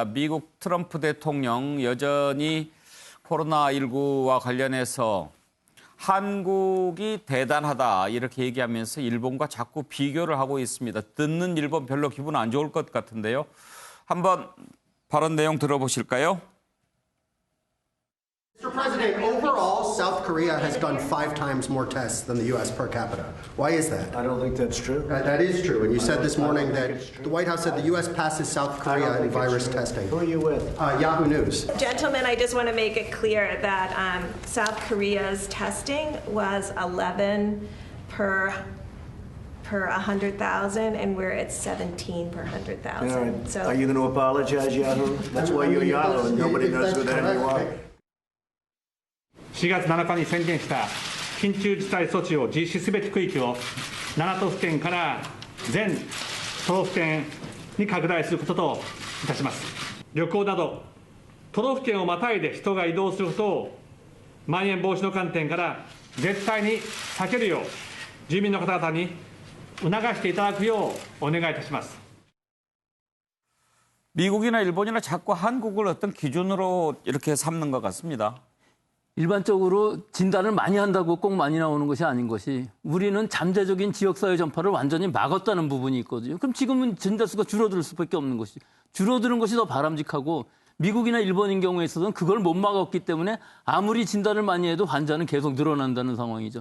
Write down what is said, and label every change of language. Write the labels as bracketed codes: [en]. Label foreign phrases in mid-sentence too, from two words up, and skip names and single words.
[ko] 미국 트럼프 대통령 여전히 코로나19와 관련해서 한국이 대단하다 이렇게 얘기하면서 일본과 자꾸 비교를 하고 있습니다. 듣는 일본 별로 기분 안 좋을 것 같은데요. 한번 발언 내용 들어보실까요? [en] Mr. President, overall, South Korea has done 5 times more tests than the U.S. per capita. Why is that? I don't think that's true. That is true. And you said this morning that the White House said the U.S. passes South Korea in virus testing. Who are you with? Yahoo News. Gentlemen, I just want to make it clear that South Korea's testing was 11 per 100,000, and we're at 17 per 100,000. So, Are you going to apologize, Yahoo? That's why you're Yahoo, and nobody knows who the hell you are. [ja] 4 月7日に宣言した緊急事態措置を実施すべき区域を7都府県から全都道府県に拡大することといたします。旅行など都道府県をまたいで人が移動することをまん延防止の観点から絶対に避けるよう住民の方々に促していただくようお願いいたします。 [ko] 미국이나 일본이나 자꾸 한국을 어떤 기준으로 이렇게 삼는 것 같습니다. 일반적으로 진단을 많이 한다고 꼭 많이 나오는 것이 아닌 것이 우리는 잠재적인 지역사회 전파를 완전히 막았다는 부분이 있거든요. 그럼 지금은 진단수가 줄어들 수밖에 없는 것이 줄어드는 것이 더 바람직하고 미국이나 일본인 경우에 있어서는 그걸 못 막았기 때문에 아무리 진단을 많이 해도 환자는 계속 늘어난다는 상황이죠.